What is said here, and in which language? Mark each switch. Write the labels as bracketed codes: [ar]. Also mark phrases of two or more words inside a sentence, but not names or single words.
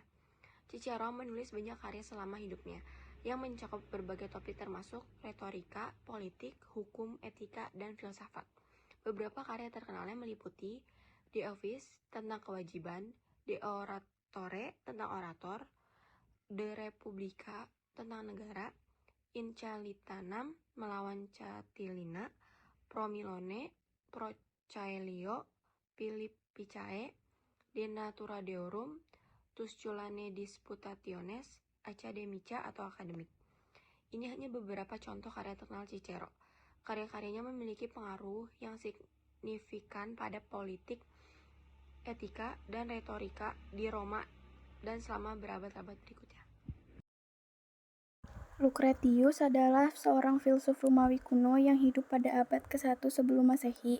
[id] Cicero menulis banyak karya selama hidupnya yang mencakup berbagai topik termasuk retorika, politik, hukum, etika, dan filsafat. Beberapa karya terkenalnya meliputi De Office tentang kewajiban, De Oratore tentang orator, De Republica tentang negara, In Calitanam melawan Catilina, Pro Milone, Pro Caelio, Philippicae, De Natura Deorum, Tusculane Disputationes, Academica atau akademik. Ini hanya beberapa contoh karya terkenal Cicero. Karya-karyanya memiliki pengaruh yang signifikan pada politik, etika, dan retorika di Roma dan selama berabad-abad berikutnya. Lucretius adalah seorang filsuf Romawi kuno yang hidup pada abad ke-1 sebelum Masehi.